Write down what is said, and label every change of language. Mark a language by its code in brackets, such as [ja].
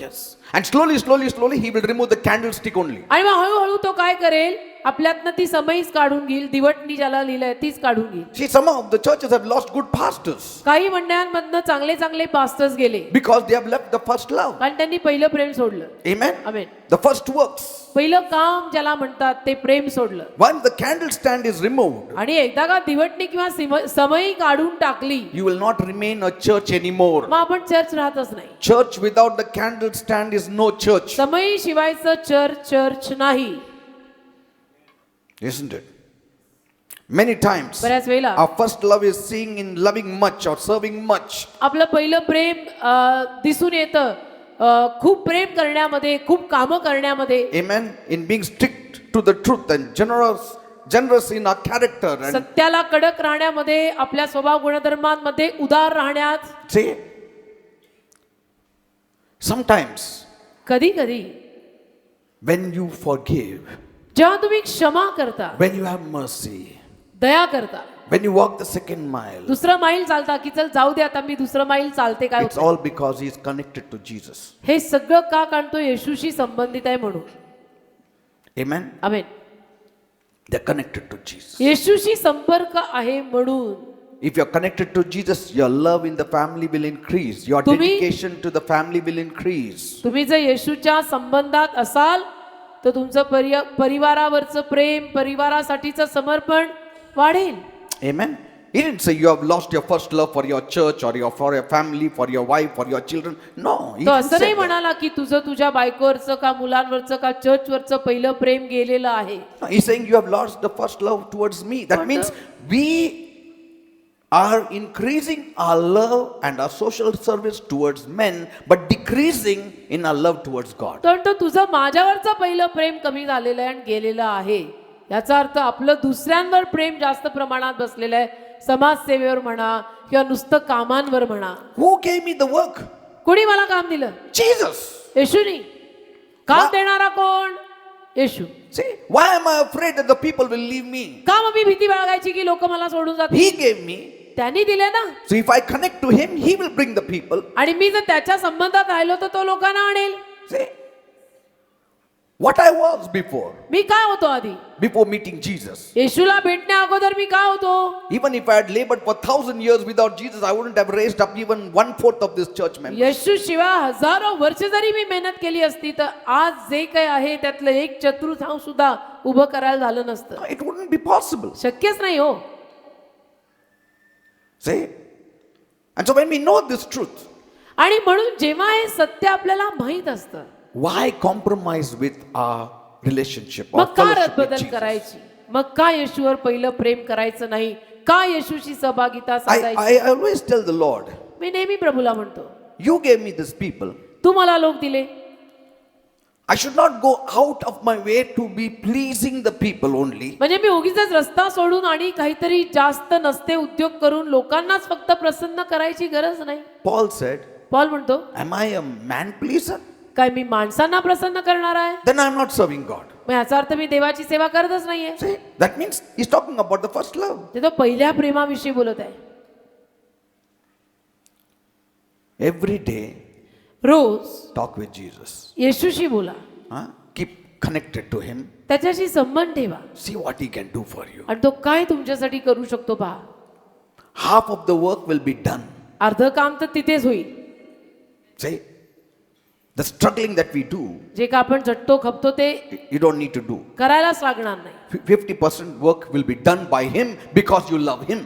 [en] Yes. And slowly he will remove the candlestick only. [mr] आणि मग हळूहळू तो काय करेल, आपल्यातनं ती समईच काढून घेईल, दिवटणी ज्याला लिहिलंय तीच काढून घेईल. [en] See, some of the churches have lost good pastors [mr] काही मंडळांमधनं चांगले चांगले पास्टर्स गेले, [en] because they have left the first love. [mr] कारण त्यांनी पहिलं प्रेम सोडलं. [en] Amen. [mr] Amen. [en] The first works. [mr] पहिलं काम ज्याला म्हणतात ते प्रेम सोडलं. [en] Once the candle stand is removed, [mr] आणि एकदा का दिवटणी किंवा समई काढून टाकली, [en] you will not remain a church anymore. [mr] मग आपण चर्च राहतच नाही. [en] Church without the candle stand is no church. [mr] समई शिवायचं चर्च नाही. [en] Isn't it? Many times [mr] बऱ्याच वेळेला [en] our first love is seeing in loving much or serving much. [mr] आपलं पहिलं प्रेम दिसून येतं खूप प्रेम करण्यामध्ये, खूप कामं करण्यामध्ये. [en] Amen. In being strict to the truth and generous in our character, and [mr] सत्याला कडक राहण्यामध्ये, आपल्या स्वभाव गुणधर्मांमध्ये उदार राहण्यात. [en] say, sometimes [mr] कधी कधी [en] when you forgive, [mr] जेव्हा तुम्ही क्षमा करता, [en] when you have mercy, [mr] दया करता, [en] when you walk the second mile, [mr] दुसरं मैल चालता की चल जाऊ दे आता मी दुसरं मैल चालते, काय [en] it's [mr] होतं? [en] all because he is connected to Jesus. [mr] हे सगळं का काढतो? येशूशी संबंधित आहे म्हणून. [en] Amen. [mr] Amen. [en] They're connected to Jesus. [mr] येशूशी संपर्क आहे म्हणून. [en] If you're connected to Jesus, your love in the family will increase. Your [mr] तुम्ही- [en] dedication to the family will increase. [mr] तुम्ही जर येशूच्या संबंधात असाल तर तुमचं परिवारावरचं प्रेम, परिवारासाठीचं समर्पण वाढेल. [en] Amen. He didn't say you have lost your first love for your church or for your family, for your wife, for your children. No, he [mr] तो असं [en] say [mr] नाही [en] that. [mr] म्हणाला की तुझं तुझ्या बायकोवरचं का मुलांवरचं का चर्चवरचं पहिलं प्रेम गेलेलं आहे. [en] No, he's saying you have lost the first love towards me. That means we are increasing our love and our social service towards men, but decreasing in our love towards God. [mr] तर तो तुझं माझ्यावरचं पहिलं प्रेम कमी झालेलं आहे आणि गेलेलं आहे. याचा अर्थ आपलं दुसऱ्यांवर प्रेम जास्त प्रमाणात बसलेलं आहे. समाजसेवेवर म्हणा किंवा नुसतं कामांवर म्हणा. [en] Who gave me the work? [mr] कोणी मला काम दिलं? [en] Jesus. [mr] येशूनी. काम देणारा कोण? येशू. [en] See, why am I afraid that the people will leave me? [mr] का मग मी भीती बाळगायची की लोक मला सोडून जातील? [en] He gave me. [mr] त्यांनी दिले ना. [en] So if I connect to him, he will bring the people. [mr] आणि मी जर त्याच्या संबंधात राहिलो तर तो लोकांना आणेल. [en] See, what I was before [mr] मी काय होतो आधी? [en] meeting Jesus. [mr] येशूला भेटण्या अगोदर मी काय होतो? [en] Even if I had labored for 1,000 years without Jesus, I wouldn't have raised up even 1/4 of this church members. [mr] येशू शिवाय हजारो वर्ष जरी मी मेहनत केली असती तर आज जे काही आहे त्यातलं 1/4 सुद्धा उभं करायला झालं नसतं. [en] No, it wouldn't be possible. [mr] शक्यच नाही हो. [en] See? And so when we know this truth, [mr] आणि म्हणून जेव्हा हे सत्य आपल्याला माहित असतं, [en] why compromise with our relationship or [mr] मग का [en] fellowship with [mr] रद्दबदल [en] Jesus? [mr] करायची? मग का येशूवर पहिलं प्रेम करायचं नाही? का येशूशी सहभागिता साधायची? [en] I always tell the Lord, [mr] मी नेहमी प्रभूला म्हणतो, [en] you gave me these people. [mr] तू मला लोक दिले. [en] I should not go out of my way to be pleasing the people only. [mr] म्हणजे मी उगीच रस्ता सोडून आणि काहीतरी जास्त नसते उद्योग करून लोकांनाच फक्त प्रसन्न करायची गरज नाही. [en] Paul said, [mr] पॉल म्हणतो, [en] am I a man pleaser? [mr] काय मी माणसांना प्रसन्न करणार आहे? [en] Then I am not serving God. [mr] मग याचा अर्थ मी देवाची सेवा करतच नाहीये. [en] See, that means he's talking about the first love. [mr] ते तो पहिल्या प्रेमाविषयी बोलत आहे. [en] Every day, [mr] rose [en] talk with Jesus. [mr] येशूशी बोला, [en] Huh? Keep connected to him. [mr] त्याच्याशी संबंध ठेवा [en] See what he can do for you. [mr] आणि तो काय तुमच्यासाठी करू शकतो पहा. [en] Half of the work will be done. [mr] अर्ध काम तर तिथेच होईल. [en] See, the struggling that we do, [mr] जे का आपण झटतो खपतो ते [en] you don't need to do. [mr] करायलाच लागणार नाही. [en] 50% work will be done by him because you love him.